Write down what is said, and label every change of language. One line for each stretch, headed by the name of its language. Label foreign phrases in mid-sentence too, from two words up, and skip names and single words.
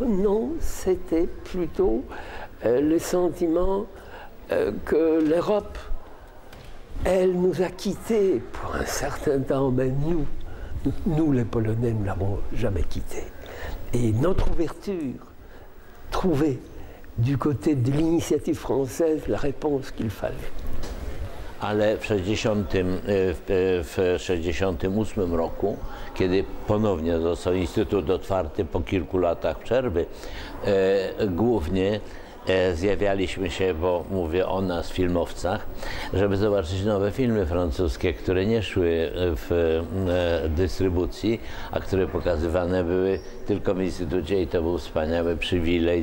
French: Non, c'était plutôt le sentiment que l'Europe, elle nous a quittés pour un certain temps, mais nous les Polonais, ne l'avons jamais quitté. Et notre ouverture trouvait du côté de l'initiative française la réponse qu'il fallait.
Polish: Ale w 1968 roku, kiedy ponownie został Instytut otwarty po kilku latach przerwy, głównie zjawialiśmy się, bo mówię o nas, filmowcach, żeby zobaczyć nowe filmy francuskie, które nie szły w dystrybucji, a które pokazywane były tylko w Instytucie i to był wspaniały przywilej.